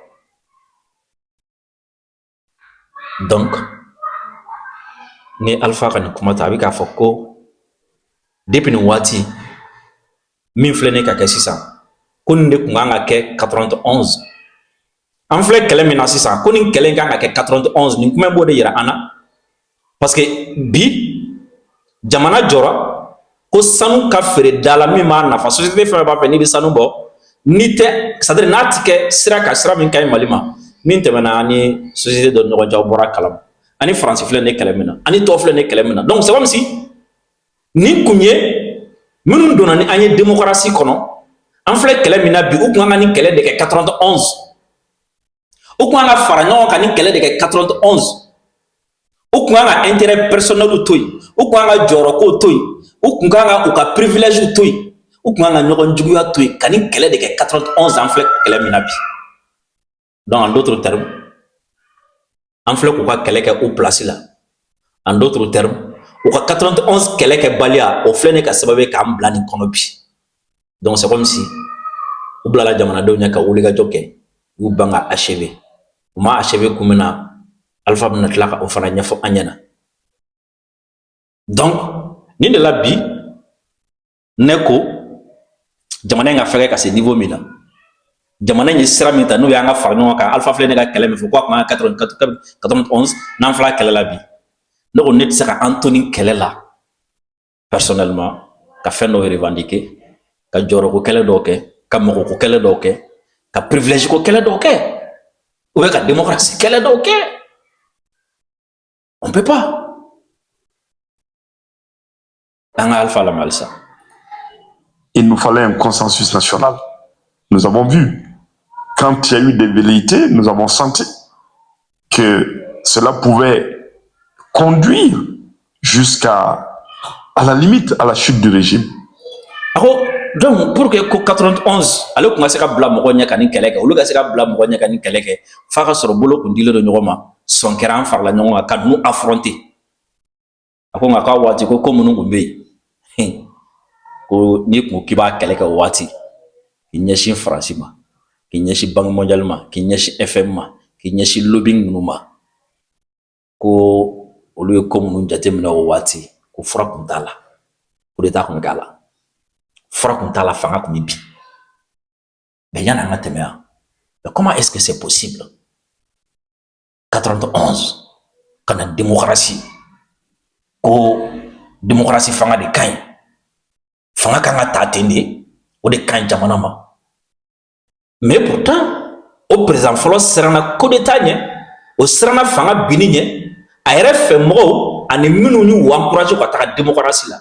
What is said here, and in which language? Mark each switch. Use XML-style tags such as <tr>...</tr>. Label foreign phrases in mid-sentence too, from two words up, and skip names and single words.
<bm>donc ni alpha kan kuma ta bi ka foko depuis ni wati min flene ka ke sisan ko ni de kun kan ka kɛ 91 an filɛ kɛlɛ min na sisan ko ni kɛlɛ kan ka kɛ 91 ni kuma b'o de yira an na</bm> <fr>parce que</fr> <bm>bi jamana jɔra ko sanu ka feere dala min b'a nafa société fɛn b'a fɛ n'i bɛ sanu bɔ ni tɛ</bm> <fr>c'est à dire</fr> <bm>n'a ti kɛ sira ka sira min ka ɲi Mali ma min tɛmɛna ani société dɔ ɲɔgɔn cɛ aw bɔra kalama ani faransi filɛ ne kɛlɛ min na ani tɔw filɛ ne kɛlɛ min na</bm> <fr>donc c'est comme si</fr> <bm>ni kun ye minnu donna ni an ye démocratie kɔnɔ an filɛ kɛlɛ min na bi u kun kan ka nin kɛlɛ de kɛ 91 u kun kan ka fara ɲɔgɔn kan nin kɛlɛ de kɛ 91 u kun kan ka</bm> <fr>intérêt personnel</fr> <bm>to yen u kun kan ka jɔyɔrɔkow to yen u kun kan ka u ka privilège to yen u kun kan ka ɲɔgɔn juguya to yen ka nin kɛlɛ de kɛ 91 an filɛ kɛlɛ min na bi</bm> <fr>donc en d'autres termes</fr> <bm>an filɛ k'u ka kɛlɛ kɛ o place la</bm> <fr>en d'autres termes</fr> <bm>u ka 91 kɛlɛ kɛ baliya o filɛ ne ka sababu k'an bila nin kɔnɔ bi</bm> <fr>donc c'est comme si</fr> <bm>u bilala jamanadenw ɲɛ ka wulikajɔ kɛ u ban ka achever u ma achever kun min na Alpha bɛna tila ka o fana ɲɛfɔ an ɲɛna donc nin de la bi ne ko jamana in ka fɛgɛ ka se niveau min na jamana in ye sira min ta n'o y'an ka fara ɲɔgɔn kan Alpha filɛ ne ka kɛlɛ min fɔ k'a kun kan ka 91 n'an fila kɛlɛ la bi ne ko ne tɛ se ka an to nin kɛlɛ la personnellement ka fɛn dɔw revendiquer ka jɔyɔrɔko kɛlɛ dɔw kɛ ka mɔgɔko kɛlɛ dɔw kɛ ka privilège ko kɛlɛ dɔw kɛ</bm> <fr>ou bien</fr> <bm>ka démocratie kɛlɛ dɔw kɛ</bm> <fr>on peut pas</fr> <bm>an ka Alpha lamɛn halisa.</bm> <fr>Il nous fallait un consensus national. Nous avons vu, quand il y a eu des velléités, nous avons senti que cela pouvait conduire jusqu'à la limite, à la chute du régime. Donc, pour que</fr> <bm>91,</bm> <fr>alors qu'on a</fr> <bm>se ka bila mɔgɔ ɲɛ ka nin kɛlɛ kɛ, olu ka se ka bila mɔgɔ ɲɛ ka nin kɛlɛ kɛ, f'a ka sɔrɔ bolo kun dilen don ɲɔgɔn ma, sɔn kɛra an farala ɲɔgɔn kan ka ninnu affronter. A ko nka k'a waati ko minnu kun bɛ yen, ko n'i kun k'i b'a kɛlɛ kɛ o waati, k'i ɲɛsin Faransi ma, k'i ɲɛsin Banque mondiale ma, k'i ɲɛsin FM ma, k'i ɲɛsin lobbying ninnu ma, ko olu ye ko minnu jateminɛ o waati, ko fura kun t'a la,</bm> <fr>coup d'état</fr> <bm>kun k'a la. Fura kun t'a la fanga kun bɛ bin mais yanni an ka tɛmɛ yan</bm> <fr>mais comment est-ce que c'est possible</fr> <bm>91 ka na démocratie ko démocratie fanga de ka ɲi fanga kan ka ta ten de o de ka ɲi jamana ma</bm> <fr>mais pourtant</fr> <bm>o président fɔlɔ siranna</bm> <fr>coup d'état</fr> <bm>ɲɛ o siranna fanga binni ɲɛ a yɛrɛ fɛ mɔgɔw ani minnu y'u encouragé ka taga démocratie la.</bm>